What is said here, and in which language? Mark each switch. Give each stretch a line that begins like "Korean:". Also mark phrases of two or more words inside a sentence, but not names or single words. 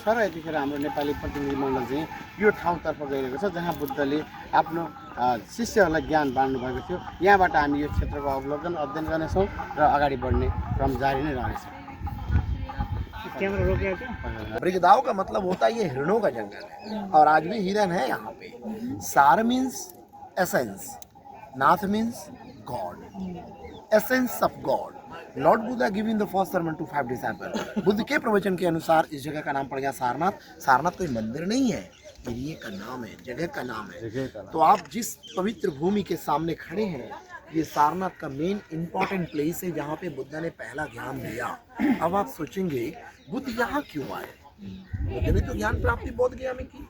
Nepali: र यतिखेर हाम्रो नेपाली प्रतिनिधि मण्डल चाहिँ यो ठाउँतर्फ गइरहेको छ, जहाँ बुद्धले आफ्नो शिष्यहरूलाई ज्ञान बाँड्नु भएको थियो। यहाँबाट हामी यो क्षेत्रको अवलोकन अध्ययन गर्नेछौँ र अगाडि बढ्ने क्रम जारी नै रहनेछ।
Hindi: मृगदाओं का मतलब होता है ये हिरणों का जंगल है, और आज भी हिरन है यहाँ पे।
English: Saar means essence, Naath means God, essence of God. Lord Buddha giving the first sermon to 5 disciple.
Hindi: बुद्ध के प्रवचन के अनुसार इस जगह का नाम पड़ गया सारनाथ। सारनाथ कोई मंदिर नहीं है, एरिया का नाम है, जगह का नाम है। तो आप जिस पवित्र भूमि के सामने खड़े हैं, ये सारनाथ का
English: main important place
Hindi: है, जहाँ पे बुद्ध ने पहला ज्ञान दिया। अब आप सोचेंगे बुद्ध यहाँ क्यों आए? बुद्ध ने तो ज्ञान प्राप्ति बोध गया में की।